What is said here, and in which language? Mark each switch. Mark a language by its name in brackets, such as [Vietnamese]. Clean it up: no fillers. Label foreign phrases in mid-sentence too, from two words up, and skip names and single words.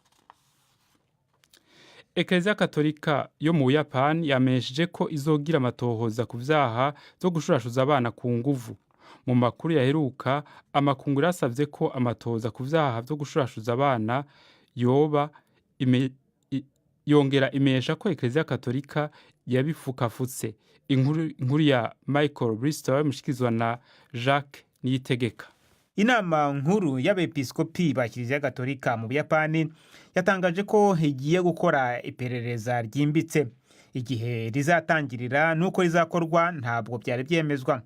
[Rundi] Eklezia Katolika yo mu Buyapani yamenyesheje ko izogira amatohoza ku vyaha zo gushurashuza abana ku nguvu. Mu makuru yaheruka, amakungu yarasavye ko amatohoza ku vyaha vyo gushurashuza abana yoba yongera imenyesha ko Eklezia Katolika yabifukafutse. Inkuru ya Michael Bristol mushikizwa na Jacques Niyitegeka. [Kinyarwanda] Inama nkuru y'abepiskopi ba Kiliziya Gatolika mu Buyapani yatangaje ko igiye gukora iperereza ryimbitse. Igihe rizatangirira nuko rizakorwa ntabwo byari byemezwa.